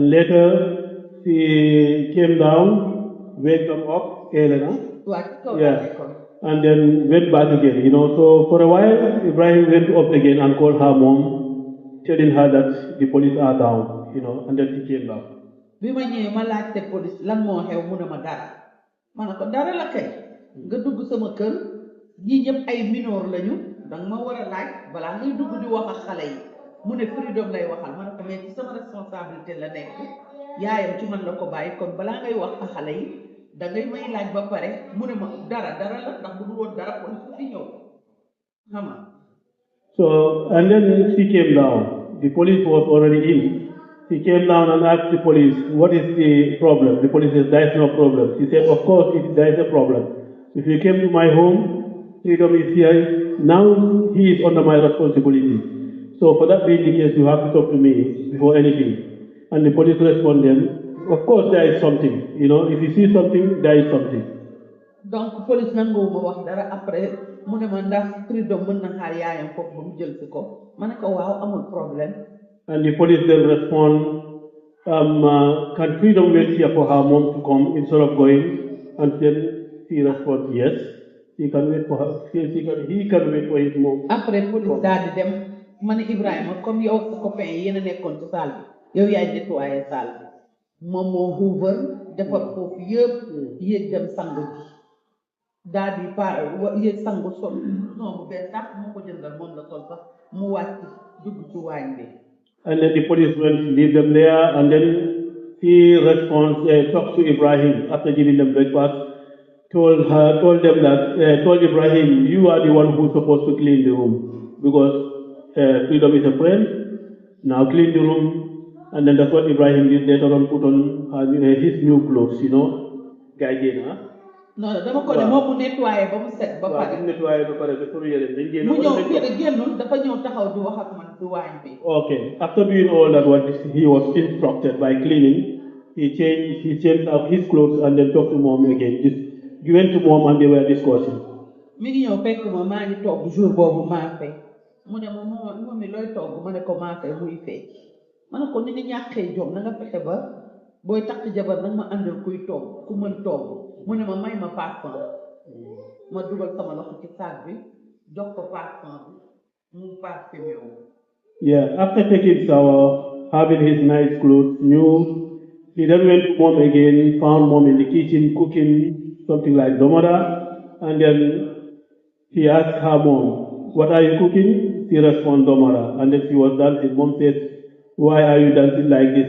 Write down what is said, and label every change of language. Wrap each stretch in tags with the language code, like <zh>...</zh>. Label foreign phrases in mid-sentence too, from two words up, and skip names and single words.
<en>And later she came down, waked them up, Elena. Yeah. And then went back again, So for a while, Ibrahim went up again and called her mom, telling her that the police are down, and then she came down.</en> <wo>bi ma ñëwee ma laajte police lan moo xew mu ne ma dara ma ne ko dara la kay nga dugg sama kër ñii ñëpp ay minor lañu danga ma war a laaj balaa ngay dugg di wax ak xale yi mu ne freedom lay waxal ma ne ko mais ci sama responsabilité la nekk yaayam ci man la ko bàyyi kon balaa ngay wax ak xale yi dangay may laaj ba pare mu ne ma dara la ndax bu dul woon dara police du fi ñëw xam nga.</wo> <en>So and then she came down. The police was already in. He came down and asked the police, what is the problem? The police said, there is no problem. He said, of course, there is a problem. If you came to my home, freedom is here. Now he is under my responsibility. So for that being the case, you have to talk to me before anything. And the police responded, of course there is something. If you see something, there is something.</en> <wo>Donc police nangu ma wax dara après mu ne ma ndax freedom mën na xaar yaayam foofu ba mu jël si ko ma ne ko waaw amul problème.</wo> <en>And the police then respond, can freedom wait here for her mom to come instead of going? And then he responds, yes, he can wait for her. He can wait for his mom.</en> <wo>Après police daal di dem ma ne Ibrahima comme yow sa copain yi yéen a nekkoon ci salle bi yow yaay nettoyé salle bi moom moo hoover defar foofu yëpp yéeg dem sangu ji daal di yéeg sangu sol non bu bees sax moo ko jëndal moom la sol sax mu wàcc dugg ci waañ bi.</wo> <en>And then the police went to leave them there, and then he talked to Ibrahim after giving them breakfast, told Ibrahim, you are the one who's supposed to clean the room, because freedom is a friend. Now clean the room, and then that's what Ibrahim did. Later on, put on his new clothes, Gaijena.</en> <wo>Non dama ko ne moom mu nettoyé ba mu set ba pare. Waaw nettoyé ba pare dafa yére dañ génn. mu ñëw génnul dafa ñëw taxaw di wax ak man ci waañ bi.</wo> <en>Okay, after doing all that, what he was instructed by cleaning, he changed out his clothes and then talked to mom again. He went to mom and they were discussing.</en> <wo>mi ngi ñëw fekk ma maa ngi togg jour boobu maa fay mu ne ma moom mi looy togg ma ne ko maa fay muy fecc ma ne ko ni nga ñàkkee jom na nga fexe ba booy takk jabar nag ma àndal kuy togg ku mën togg. mu ne ma may ma parfum ma dugal sama loxo ci sac bi jox ko parfum bi mu parfumé wu.</wo> <en>Yeah, after taking shower, having his nice clothes, new, he then went to mom again, found mom in the kitchen cooking something like domada, and then he asked her mom, what are you cooking? She responded, domada, and then she was dancing. Mom said, why are you dancing like this?</en>